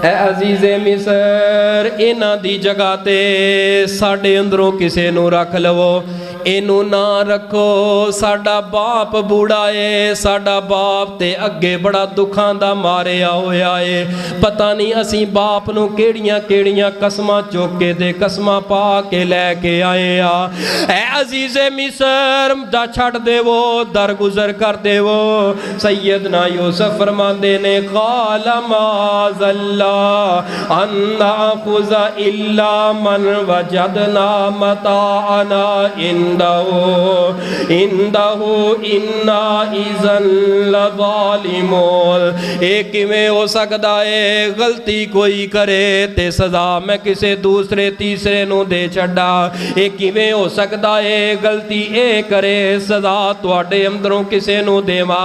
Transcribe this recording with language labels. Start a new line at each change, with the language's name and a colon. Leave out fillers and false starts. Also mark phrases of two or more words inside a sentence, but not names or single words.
Punjabi: عزیزِ مصر انہاں دی جگہ تے ساڈے اندروں کسے نوں رکھ لوو، اینوں نہ رکھو، ساڈا باپ بوڑھا ہے، ساڈا باپ تے اگے بڑا دکھاں دا ماریا ہویا ہے، پتہ نہیں اسی باپ نوں کیہڑیاں کیہڑیاں قسماں چک کے تے قسماں پا کے لے کے آئے آں. اے عزیزِ مصر دا چھڈ دیوو، درگزر کر دیوو. سیدنا یوسف فرماندے نے
Arabic: قال معاذ الله أن نأخذ إلا من وجدنا متاعنا عنده إنا إذا لظالمون.
Punjabi: ایک کیویں ہو سکتا ہے غلطی کوئی کرے تے سزا میں کسی دوسرے تیسرے نوں دے چھڈا، ایک کیویں ہو سکتا ہے غلطی اے کرے سزا تہاڈے اندروں کسی نوں دیواں.